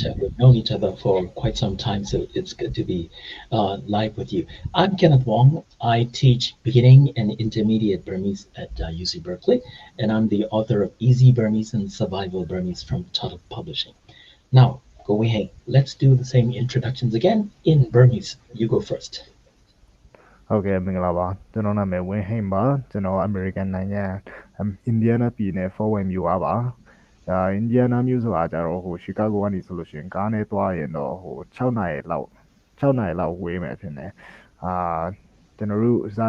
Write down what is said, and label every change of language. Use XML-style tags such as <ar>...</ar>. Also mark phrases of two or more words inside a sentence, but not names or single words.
<en>We've known each other for quite some time, so it's good to be live with you. I'm Kenneth Wong. I teach beginning and intermediate Burmese at UC Berkeley, and I'm the author of Easy Burmese and Survival Burmese from Tuttle Publishing. Now, Go Wei, let's do the same introductions again in Burmese. You go first.</en> <my>ဟုတ်ကဲ့မင်္ဂလာပါကျွန်တော်နာမည်ဝင်းဟိန်ပါကျွန်တော်အမေရိကန်နိုင်ငံအင်ဒီယားနားပြည်နယ် Fort Wayne မြို့ပါအင်ဒီယားနားမြို့ဆိုတာကြတော့ဟိုရှီကာဂိုကနေဆိုလို့ရှိရင်ကားနဲ့သွားရင်တော့ဟို6နာရီလောက်6နာရီလောက်ဝေးမယ်ထင်တယ်အာကျွန်တော်တို့ဇာ</my>